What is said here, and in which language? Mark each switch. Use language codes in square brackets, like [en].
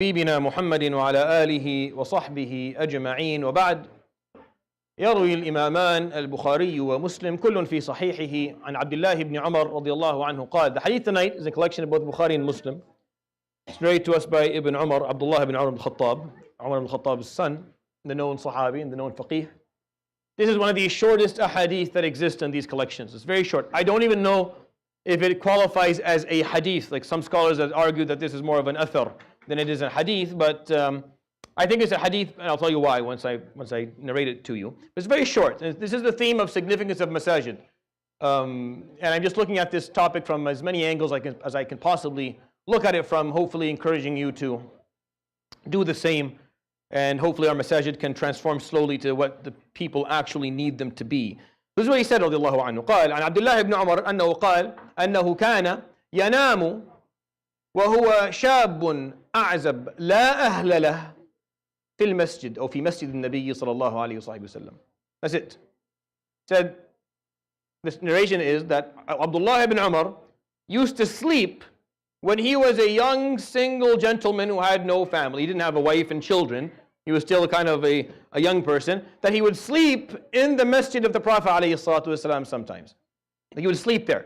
[ar] حبيبنا محمد وعلى آله وصحبه أجمعين وبعد. يروي الإمامان البخاري ومسلم كل في صحيحه عن عبد الله بن عمر رضي الله عنه قال. [en] The hadith tonight is a collection of both Bukhari and Muslim. It's narrated to us by Ibn Umar, Abdullah ibn Umar ibn Khattab, Umar ibn Khattab's son, the known Sahabi and the known Faqih. This is one of the shortest ahadith that exist in these collections. It's very short. I don't even know if it qualifies as a hadith. Like some scholars have argued that this is more of an athar than it is a hadith, but I think it's a hadith, and I'll tell you why once I narrate it to you. It's very short. This is the theme of significance of Masajid. And I'm just looking at this topic from as many angles as I can possibly look at it from, hopefully encouraging you to do the same, and hopefully our Masajid can transform slowly to what the people actually need them to be. This is what he said رضي الله عنه. [ar] قال عن عبد الله بن عمر أنه قال أنه كان ينام وهو شاب أعزب لا أهل له في المسجد أو في مسجد النبي صلى الله عليه وسلم. [en] That's it. Said, this narration is that Abdullah ibn Umar used to sleep when he was a young single gentleman who had no family. He didn't have a wife and children. He was still kind of a young person. That he would sleep in the masjid of the Prophet ﷺ sometimes. He would sleep there.